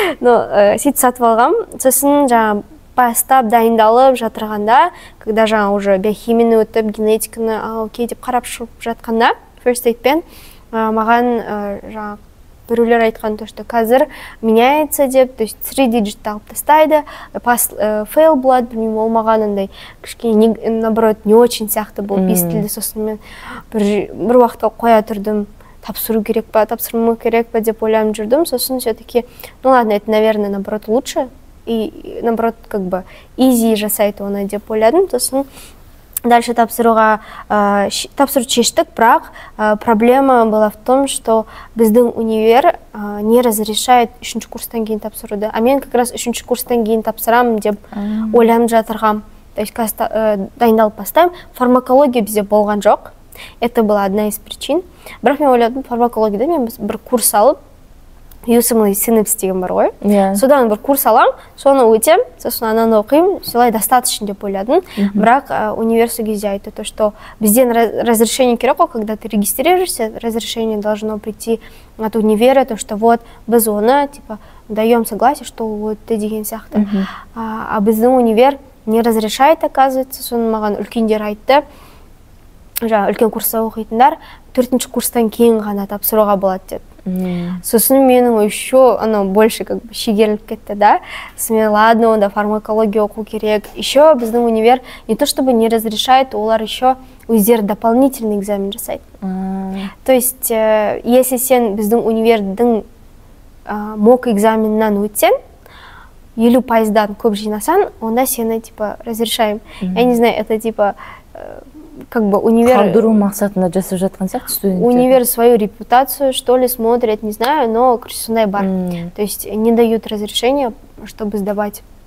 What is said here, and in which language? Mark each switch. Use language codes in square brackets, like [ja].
[kk] Сөйтіп сатып алғам. Сосын жаңа бастап дайындалып жатырғанда, [ru] когда [kk] жаңа [ru] уже [kk] биохимияны өтіп, генетиканы окей деп қарап шығып жатқанда, First Aid-пен маған жаңа біреулер айтқан [ru] то, что [kk] қазір [ru] меняется [kk] деп, [ru] то есть [en] 3 digit [kk] алып тастайды, [en] fail [kk] болады, білмеймін, ол маған андай кішкене [ru] наоборот не очень [kk] сияқты болып естілді. Сосын мен бір уақытқа қоя тұрдым, тапсыру керек па, тапсырмау керек па деп ойланып жүрдім. Сосын [ru] все-таки, ну ладно, это, наверное, наоборот лучше, и наоборот как бы [en] easy [kk] жасайды оны деп ойладым. Сосын [ru] дальше [kk] тапсыру шештік, бірақ [ru] проблема была в том, что [kk] біздің универ [ru] не разрешает [kk] 3-ші курстан кейін тапсыруды. [ru] А [kk] мен [ru] как раз [kk] 3-ші курстан кейін тапсырамын деп ойланып жатырғам. То есть дайындалып бастаймын. Фармакология бізде болған жоқ. [ru] Это была одна из причин. [kk] Бірақ мен ойладым, фармакологияда мен бір курс алып, USMLE Synapse деген бар ғой. Содан бір курс алам, соны өтем, сосын ананы оқимын, солай [ru] достаточно [kk] деп ойладым. Бірақ универ сол кезде айтты, [ru] то, что [kk] бізден разрешение керек қой, [ru] когда ты регистрируешься, разрешение должно прийти от универа, то, что вот [kk] біз оны [ru] типа даем согласие, что вот ты [kk] деген сияқты. [ru] А [kk] біздің универ [ru] не разрешает, оказывается, [kk] соны маған үлкендер айтты. Жаңа үлкен курста оқитындар 4-ші курстан кейін ғана тапсыруға болады деді. Сосын менің [ru] еще больше как бы [kk] шегеріліп кетті, да. Мен [ru] ладно, [kk] онда фармакология оқу керек. Еще біздің универ [ru] не то чтобы не разрешает, [kk] олар [ru] еще [kk] өздері [ru] дополнительный [kk] экзамен жасайды. [ru] То есть, [kk] если сен біздің универдің мок экзаменнан өтсен, 50%-дан көп жинасан, онда сені [ru] типа разрешаем. Я не знаю, это типа как бы универ... [kk] Қалдыру мақсатында жасап жатқан сияқты студенттер. [ru] Универ свою репутацию, что ли, смотрят, не знаю, [kk] но сондай бар. [ru] То есть не дают разрешения, чтобы сдавать.